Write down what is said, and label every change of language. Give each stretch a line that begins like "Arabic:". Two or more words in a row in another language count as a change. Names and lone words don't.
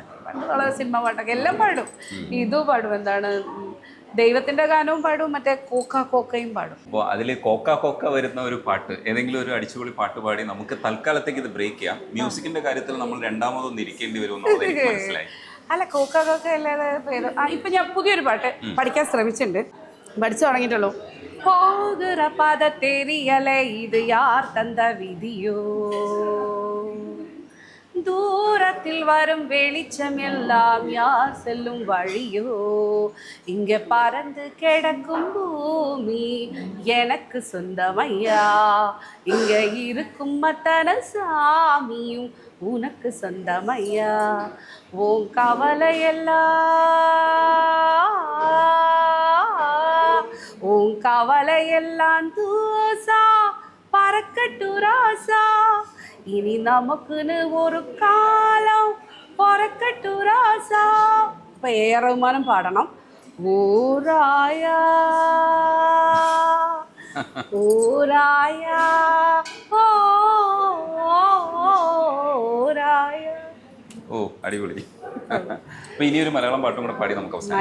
Malayalam: പണ്ട് വളരെ സിനിമ പാട്ടൊക്കെ എല്ലാം പാടും, ഇതും പാടും. എന്താണ്, ദൈവത്തിന്റെ ഗാനവും പാടും, മറ്റേ കോക്കയും പാടും. അപ്പോൾ അതിൽ കോക്ക വരുന്ന ഒരു പാട്ട്, ഏതെങ്കിലും ഒരു അടിച്ചുപൊളി പാട്ട് പാടി നമുക്ക് തൽക്കാലത്തേക്ക് ഇത് ബ്രേക്ക് ചെയ്യാം. മ്യൂസിക്കിന്റെ കാര്യത്തിൽ നമ്മൾ രണ്ടാമതൊന്നും ഇരിക്കേണ്ടി വരുമെന്നുള്ളത് എനിക്ക് മനസ്സിലായി. അല്ല, കോക്ക അല്ലാതെ പേര് ഇപ്പൊ ഞാൻ പുതിയൊരു പാട്ട് പഠിക്കാൻ ശ്രമിച്ചിട്ടുണ്ട്, പഠിച്ചു തുടങ്ങിയിട്ടുള്ളൂ.
Tamil: போகிற பாத தெரியல, இது யார் தந்த விதியோ, தூரத்தில் வரும் வெளிச்சம் எல்லாம் யார் செல்லும் வழியோ, இங்க பறந்து கிடக்கும் பூமி எனக்கு சொந்தமையா, இங்க இருக்கும் மத்தன சாமியும் உனக்கு சொந்தமையா, உன் உன் கவலையெல்லாம் தூசா பறக்கட்டு ராசா, இனி நமக்குன்னு ஒரு காலம் பறக்கட்டு ராசா.
Malayalam: ഇപ്പൊ A.R. റഹ്മാനും പാടണം. ഊരായാ ഊരായാ ഊരായാ. ഓ, അടിപൊളി. അപ്പൊ ഇനിയൊരു മലയാളം പാട്ടും കൂടെ പാടി നമുക്ക് അവസാനം.